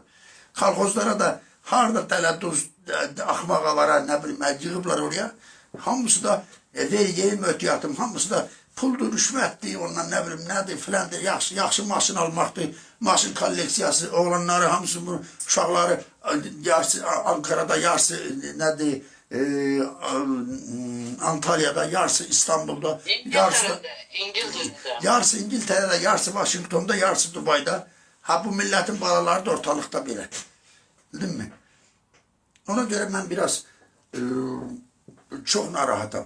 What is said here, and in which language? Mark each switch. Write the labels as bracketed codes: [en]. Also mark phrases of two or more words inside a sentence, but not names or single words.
[az] Kolxozlara da harada tələddüz axmağa vara, nə bilim, yığıblar oraya. Hamısı da vergi, möhtiyatım, hamısı da puldur, rüşvətdir, ondan nə bilim, nədir, filandır, yaxşı maşın almaqdır, maşın kolleksiyası, oğlanları, hamısı bunu, uşaqları, yarısı Ankara'da, yarısı nədir, Antalya'da, yarısı İstanbul'da, yarısı İngiltere'de, yarısı Washington'da, yarısı Dubai'da. Ha, bu milletin balaları da ortalıkta belə. Bildin mi? [tr] Ona göre ben biraz çok narahatam.